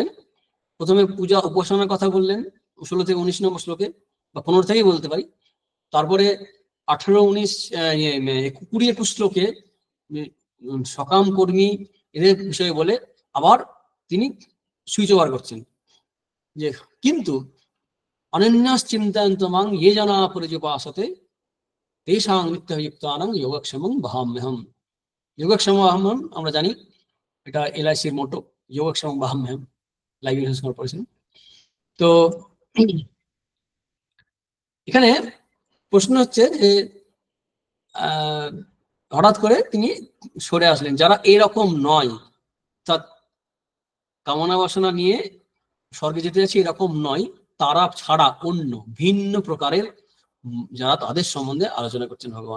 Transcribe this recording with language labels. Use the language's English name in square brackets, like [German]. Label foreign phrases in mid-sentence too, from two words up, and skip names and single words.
[Bangla] প্রথমে পূজা উপাসনার কথা বললেন 16 থেকে 19 নম্বর শ্লোকে, বা 15 থেকেই বলতে পারি। তারপরে 18, 19, 20, 21 শ্লোকে সকাম কর্মী এদের বিষয়ে বলে আবার তিনি [English] switch over [Bangla] করছেন যে কিন্তু [Sanskrit] অনন্যাস চিন্তায়ন্ত মাং ये जना পরিযোপাসতে তেষাং নিত্যযুক্তানাং যোগক্ষেমং বহাম্যহম। [Bangla] যোগক্ষেম আহ্মম আমরা জানি, এটা LICর মোটো, [Sanskrit] যোগক্ষেমং বহাম্যহম, [Bangla] লাইভ ইনস্যুরেন্স কর্পোরেশন। তো এখানে প্রশ্ন হচ্ছে যে হঠাৎ করে তিনি সরে আসলেন, যারা এরকম নয়, অর্থাৎ কামনা বাসনা নিয়ে স্বর্গে যেতে যাচ্ছে এরকম নয়, তারা ছাড়া অন্য ভিন্ন প্রকারের যারা, তাদের সম্বন্ধে আলোচনা করছেন ভগবান।